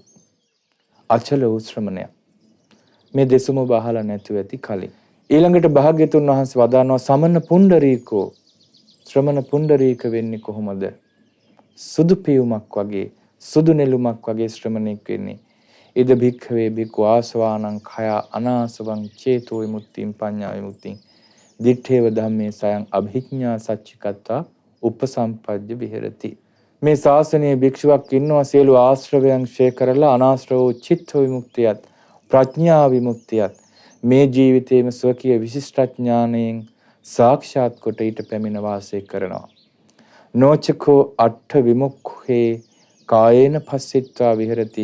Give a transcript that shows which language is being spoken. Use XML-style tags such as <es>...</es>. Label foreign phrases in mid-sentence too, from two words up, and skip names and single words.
<si>අචල වූ ශ්‍රමණයා. මේ දෙසුම බහලා නැතුව ඇති කලින්. ඊළඟට භාග්‍යතුන් වහන්සේ වදානවා</si> <pi>සමන පුණ්ඩරීකෝ.</pi> <si>ශ්‍රමණ පුණ්ඩරීක වෙන්නේ කොහොමද? සුදු පියුමක් වගේ සුදු නෙළුමක් වගේ ශ්‍රමණෙක් වෙන්නේ.</si> <pi>ඉද භික්ඛවේ භික්ඛු ආසවානං khය අනාසවං චේතෝ විමුක්තිං පඤ්ඤා විමුක්තිං දිත්තේව ධම්මේ සයං අභිඥා සච්චිකත්තා උපසම්පජ්ජ විහෙරති.</pi> <si>මේ ශාසනයේ භික්ෂුවක් ඉන්නවා සියලු ආශ්‍රවයන් ක්ෂය කරලා අනාශ්‍රව චිත්ත විමුක්තියත් ප්‍රඥා විමුක්තියත් මේ ජීවිතයේම ස්වකීය විශිෂ්ට ඥාණයෙන් සාක්ෂාත් කොට ඊට පැමිණ වාසය කරනවා.</si> <pi>නොචකෝ අට්ඨ විමුක්ඛේ කායේන පස්සිට්වා විහෙරති.</pi>